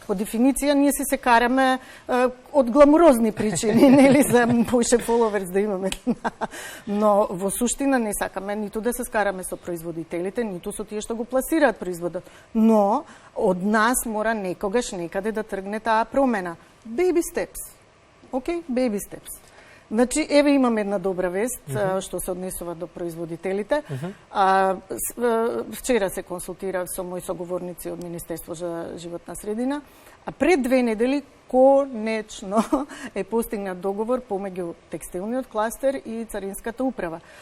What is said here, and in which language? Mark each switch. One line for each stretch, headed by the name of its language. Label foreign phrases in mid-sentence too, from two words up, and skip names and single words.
Macedonian: По дефиниција ние се караме од гламурозни причини, нели, за поише фоловерс да имаме. Но во суштина не сакаме ниту да се скараме со производителите, ниту со тие што го пласираат производот. Но од нас мора некогаш некаде да тргне таа промена.
English: Baby steps. Океј, baby steps.
Macedonian: Значи, еве имам една добра вест, што се однесува до производителите. Вчера се консултирав со мои соговорници од Министерство за животна средина, а пред 2 недели конечно е постигнат договор помеѓу текстилниот кластер и царинската управа.